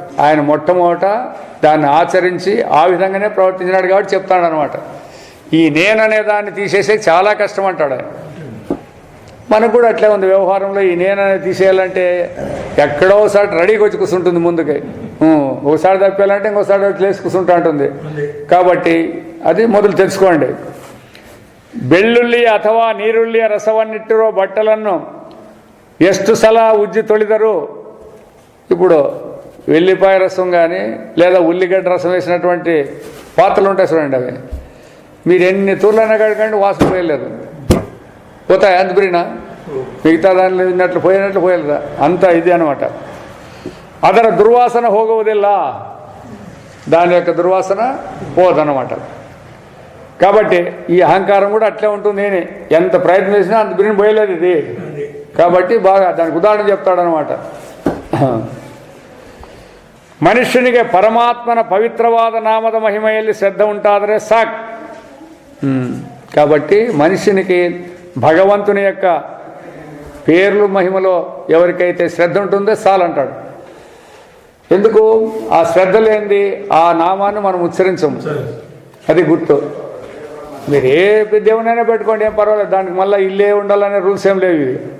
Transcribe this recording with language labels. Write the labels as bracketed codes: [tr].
[te] ఆయన మొట్టమొదట దాన్ని ఆచరించి ఆ విధంగానే ప్రవర్తించినాడు కాబట్టి చెప్తాడు అనమాట. ఈ నేననే దాన్ని తీసేసే చాలా కష్టం అంటాడు ఆయన. మనకు కూడా అట్లే ఉంది వ్యవహారంలో. ఈ నేననేది తీసేయాలంటే ఎక్కడో ఒకసారి రెడీకి వచ్చి కూర్చుంటుంది ముందుకి. ఒకసారి తప్పాలంటే ఇంకోసారి లేచి కూర్చుంటా ఉంటుంది. కాబట్టి అది మొదలు తెలుసుకోండి. [kn] ಬೆಳ್ಳುಳ್ಳಿ ಅಥವಾ ನೀರುಳ್ಳಿಯ ರಸವನ್ನಿಟ್ಟಿರೋ ಬಟ್ಟಲನ್ನು ಎಷ್ಟು ಸಲ ಉಜ್ಜಿ ತೊಳೆದರು. [te] ఇప్పుడు వెల్లిపాయ రసం కానీ లేదా ఉల్లిగడ్డ రసం వేసినటువంటి పాత్రలు ఉంటాయి చూడండి, అవి మీరు ఎన్ని తూర్లైనా కడకండి వాసన పోయలేదు, పోతాయి అంత బిరినా. మిగతా దానిలో ఉన్నట్లు పోయినట్లు పోయలేదా, అంత ఇది అనమాట. [kn] ಅದರ [te] దుర్వాసన [kn] ಹೋಗುವುದಿಲ್ಲ, [te] దాని యొక్క దుర్వాసన పోదన్నమాట. కాబట్టి ఈ అహంకారం కూడా అట్లే ఉంటుంది. నేనే ఎంత ప్రయత్నం చేసినా అంత బిరిని పోయలేదు ఇది. కాబట్టి బాగా దానికి ఉదాహరణ చెప్తాడనమాట. [kn] ಮನುಷ್ಯನಿಗೆ ಪರಮಾತ್ಮನ ಪವಿತ್ರವಾದ ನಾಮದ ಮಹಿಮೆಯಲ್ಲಿ ಶ್ರದ್ಧೆ ಉಂಟಾದರೆ ಸಾಕು. [te] కాబట్టి మనిషినికి భగవంతుని యొక్క పేర్లు మహిమలో ఎవరికైతే శ్రద్ధ ఉంటుందో చాలంటాడు. ఎందుకు? ఆ శ్రద్ధ లేనిది ఆ నామాన్ని మనం ఉచ్చరించము. అది గుర్తు. మీరు ఏ దేవునైనా పెట్టుకోండి, ఏం పర్వాలేదు, దానికి మళ్ళీ ఇల్లే ఉండాలనే రూల్స్ ఏం లేవు ఇవి.